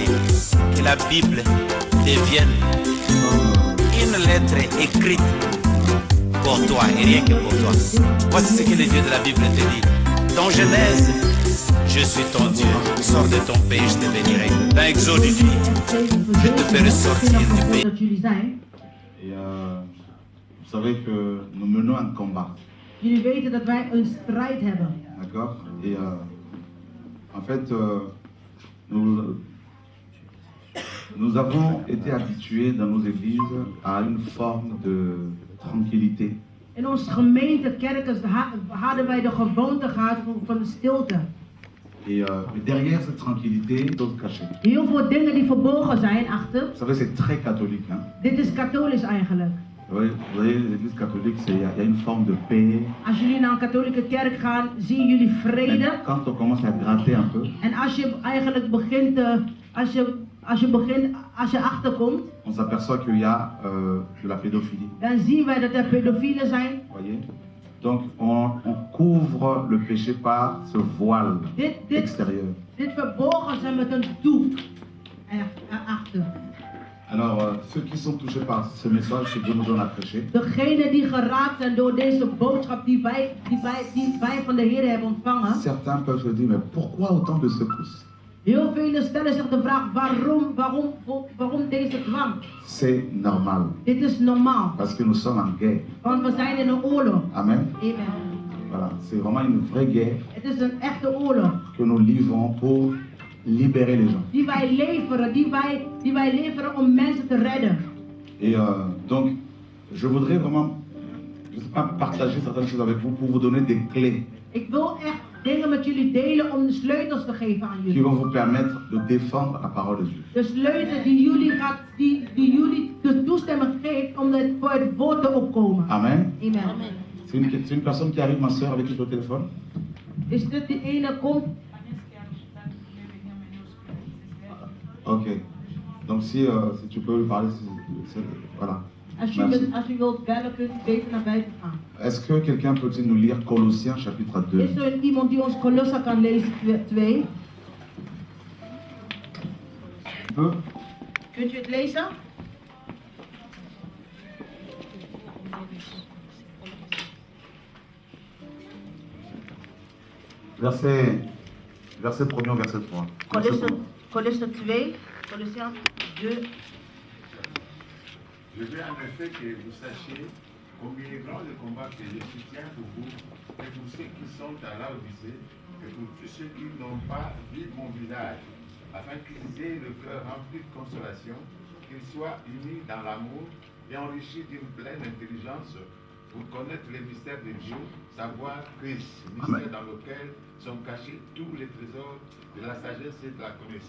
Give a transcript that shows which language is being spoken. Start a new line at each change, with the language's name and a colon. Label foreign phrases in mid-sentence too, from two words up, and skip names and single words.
French: Que la Bible devienne une lettre écrite pour toi et rien que pour toi. Voici ce que le Dieu de la Bible te dit. Dans Genèse, je suis ton Dieu. Sors de ton pays, je te bénirai. Dans Exode, il dit, je te ferai sortir du pays. Et vous savez que nous menons un combat.
Dutch: Jullie weten dat wij een strijd hebben.
French: D'accord? Et en fait, nous avons été habitués dans nos églises à une forme de tranquillité.
Dutch: In onze gemeente, kerken, hadden wij de gewoonte gehad van de stilte.
French: Et derrière cette tranquillité, choses cachées.
Dutch: Heel veel dingen die verborgen zijn achter.
French: Vous savez, c'est très catholique. Hein?
Dutch: Dit is katholisch eigenlijk.
French: Oui, vous voyez, l'église catholique, il y a une forme de paix.
Dutch: Als jullie naar een katholieke kerk gaan, zien jullie vrede.
French: Mais quand on commence à gratter un peu,
Dutch: En als je eigenlijk begint, als je achterkomt,
French: on s'aperçoit qu'il y a de la pédophilie.
Dutch: dan zien wij dat er pedofielen zijn.
French: Voyez? Donc on couvre le péché par ce voile extérieur.
Dutch: Dit verborgen ze met een doek erachter.
French: Alors ceux qui sont touchés par ce message que Dieu nous donne à prêcher,
Dutch: Degenen die geraakt zijn door deze boodschap die wij van de Heer hebben ontvangen.
French: certains peuvent se dire, mais pourquoi autant de secousses?
Dutch: Heel velen stellen zich de vraag, waarom deze dwang?
French: C'est normal,
Dutch: Dit is normaal,
French: parce que nous sommes en guerre.
Dutch: want we zijn in een oorlog.
French: Amen.
Dutch: Amen.
French: Voilà, c'est vraiment une vraie guerre
Dutch: Het is een echte oorlog.
French: que nous livrons pour libérer les gens.
Dutch: Die wij leveren om mensen te redden.
French: Et donc, je voudrais vraiment, je sais pas, partager certaines choses avec vous pour vous donner des clés
Dutch: Ik wil echt dingen met jullie delen om de sleutels te geven aan
French: qui
Dutch: jullie.
French: vont vous permettre de défendre la parole de Dieu.
Dutch: De sleutel die jullie de toestemming geeft om voor het woord te opkomen.
French: Amen.
Dutch: Amen.
French: C'est une personne qui arrive, ma soeur, avec qui je suis au téléphone.
Dutch: Is dit die ene komt? Ok.
French: Donc si tu peux lui parler, voilà.
Dutch: Als
French: Merci.
Dutch: u wilt bellen, kunt u beter naar buiten gaan.
French: Est-ce que quelqu'un peut nous lire Colossiens chapitre 2?
Dutch: Is er iemand die ons Kolosser kan lezen 2? Kunt u het lezen?
French: Verset 1er, verset 3. Kolosser 2, Colossiens 2. Je veux en effet que vous sachiez combien est grand le combat que je soutiens pour vous et pour ceux qui sont à Laodicée et pour tous ceux qui n'ont pas vu mon visage, afin qu'ils aient le cœur rempli de consolation, qu'ils soient unis dans l'amour et enrichis d'une pleine intelligence pour connaître les mystères de Dieu, savoir Christ, mystère dans lequel sont cachés tous les trésors de la sagesse et de la connaissance.